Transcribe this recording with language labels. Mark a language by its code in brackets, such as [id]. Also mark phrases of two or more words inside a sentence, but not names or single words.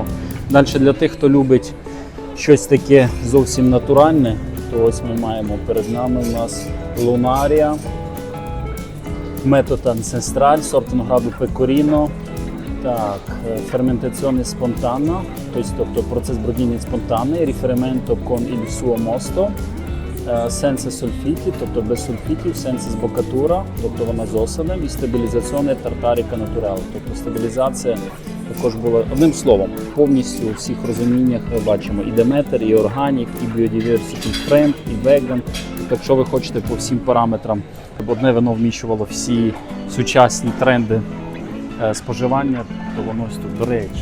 [uk] Далі для тих, хто любить щось таке зовсім натуральне, то ось ми маємо перед нами у нас Lunaria, [it] Metodo Ancestrale, [uk] сорт винограду Pecorino, так, [it] Fermentazione Spontana, [uk] тобто процес бродіння спонтанний, [it] Riferimento con il suo mosto, Senza sulfiti, [uk] тобто без сульфітів, [it] Senza sboccatura, [uk] тобто вона з осадом, і [it] Stabilizzazione Tartarica Naturale, [uk] тобто стабілізація також була, одним словом, повністю у всіх розуміннях ми бачимо і Demeter, і Organic, і Biodiversity Friend, і Vegan. Тобто, якщо ви хочете по всім параметрам, щоб одне вино вміщувало всі сучасні тренди споживання, то воно ось тут, до речі.